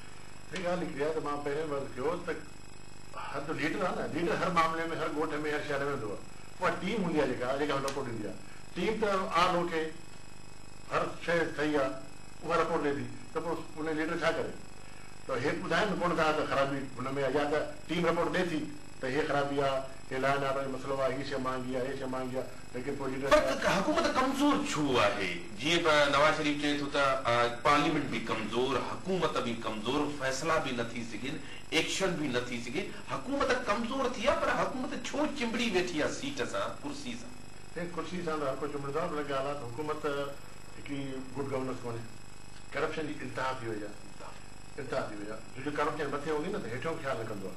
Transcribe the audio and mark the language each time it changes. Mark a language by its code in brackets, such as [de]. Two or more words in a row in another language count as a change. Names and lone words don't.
[sd] हिकु ॻाल्हि निकिरी आहे त मां पहिरियों वर्ज़ कयो त हर जो लीडर आहे न, लीडर हर मामले में हर ॻोठ में हर शहर में हूंदो आहे, उहा टीम हूंदी आहे जेका रिपोर्ट ॾींदी आहे। टीम त आल होके हर शइ सही आहे उहा रिपोर्ट ॾे थी, त पोइ उन लीडर छा करे? त हे ॿुधाइनि कोन था त ख़राबी हुन में या त टीम रिपोर्ट ॾे थी त हे ख़राबी आहे, कि लाइन आ रही मसलो आहे, ही शइ मांगी आहे, हे शइ मांगी आहे, लेकिन पोइ पर हुकूमत कमज़ोर छो आहे? जीअं नवाज़ शरीफ़ चए थो त पार्लियामेंट भी कमज़ोर, हुकूमत भी कमज़ोर, फैसला भी न थी सघनि, एक्शन भी न थी सघे, हुकूमत कमज़ोर थी आहे, पर हुकूमत छो चिंबड़ी वेठी आहे सीट सां, कुर्सी सां? कुर्सी सां हर को चिंबड़ंदो आहे, पर ॻाल्हि आहे हुकूमत हिकिड़ी [en] good governance [sd] कोन्हे, करप्शन जी इंतिहा थी वई आहे, जो करप्शन मथे हूंदी न त हेठियों ख़्यालु न कंदो आहे।